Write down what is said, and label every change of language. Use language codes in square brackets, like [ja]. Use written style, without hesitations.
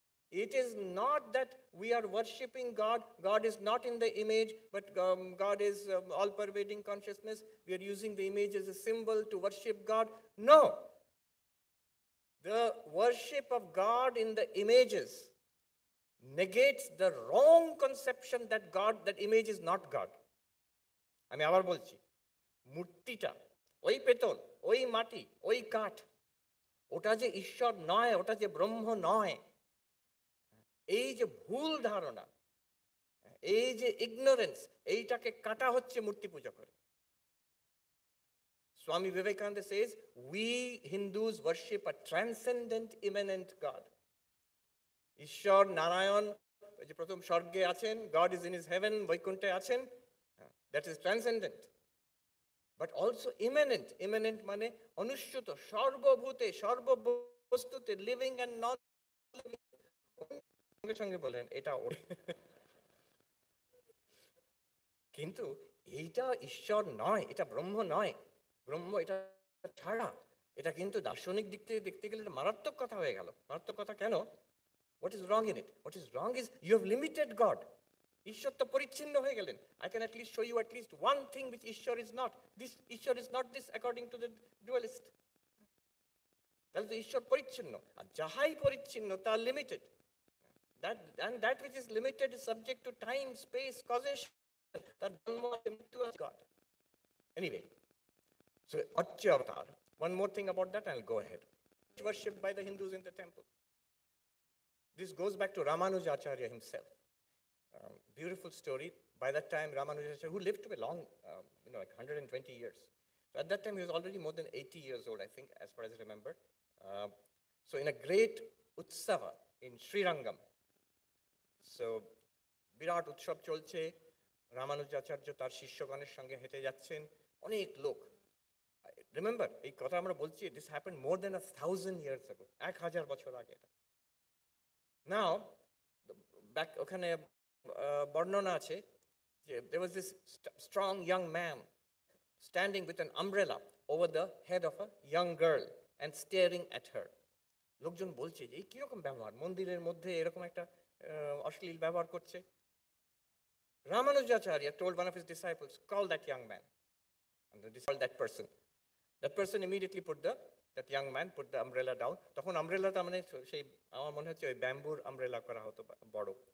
[en] It is not that we are worshipping God. God is not in the image, but God is all-pervading consciousness. We are using the image as a symbol to worship God. No. The worship of God in the images negates the wrong conception that that image is not God. [bn] আমি আবার বলছি, মূর্তিটা, ওই পেতল, ওই মাটি, ওই কাঠ, ওটা যে ঈশ্বর নয়, ওটা যে ব্রহ্ম নয়, এই যে ভুল ধারণা, এই যে ইগনোরেন্স, এইটাকে কাটা হচ্ছে মূর্তি পূজা করে। [en] Swami Vivekananda says, we Hindus worship a transcendent, immanent God. [bn] ঈশ্বর নারায়ণ যে প্রথম স্বর্গে আছেন, [en] God is in his heaven, [bn] বৈকুণ্ঠে আছেন, [en] that is transcendent. But also immanent. Immanent [bn] মানে অনুস্যূত, সর্বভূতে, সর্ববস্তুতে, [en] living and non living. [bn] সঙ্গে সঙ্গে বলেন এটা কিন্তু এইটা ঈশ্বর নয়, এটা ব্রহ্ম নয়, ব্রহ্ম এটা ছাড়া। এটা কিন্তু দার্শনিক দিক থেকে দেখতে গেলে মারাত্মক কথা হয়ে গেল। মারাত্মক কথা কেন? [en] What is wrong in it? What is wrong is you have limited God. [bn] ঈশ্বর তো পরিচ্ছিন্ন হয়ে গেলেন। [en] I can at least show you at least one thing which Ishwar is not. This Ishwar is not this according to the dualist. [bn] তাহলে তো ঈশ্বর পরিচ্ছিন্ন, আর যাহাই পরিচ্ছিন্ন তা limited. [en] That which is limited is subject to time, space, causation. That mrityu is God. Anyway, so Achy Avatar. One more thing about that, I'll go ahead. Worshipped by the Hindus in the temple. This goes back to Ramanujacharya himself. Beautiful story. By that time, Ramanujacharya, who lived to be long, like 120 years. So at that time, he was already more than 80 years old, I think, as far as I remember. So in a great utsava in Srirangam, so [bn] বিরাট উৎসব চলছে, রামানুজাচার্য তার শিষ্যগণের সঙ্গে হেঁটে যাচ্ছেন, অনেক লোক। [en] remember, [bn] এই কথা আমরা বলছি, [en] this happened more than 1000 years ago, [bn] 1000 বছর আগে। নাও ব্যাক ওখানে বর্ণনা আছে যে [en] there was this strong young man standing with an umbrella over the head of a young girl and staring at her. [bn] লোকজন বলছে যে এই কিরকম ব্যবহার, মন্দিরের মধ্যে এরকম একটা অশ্লীল ব্যবহার করছে। [en] Ramanujacharya told one of his disciples, call that young man. And they called that person. That person immediately that young man put the umbrella down. [bn] তখন আমব্রেলাটা মানে সেই আমার মনে হচ্ছে ওই ব্যাম্বুর আমব্রেলা করা হতো বড়।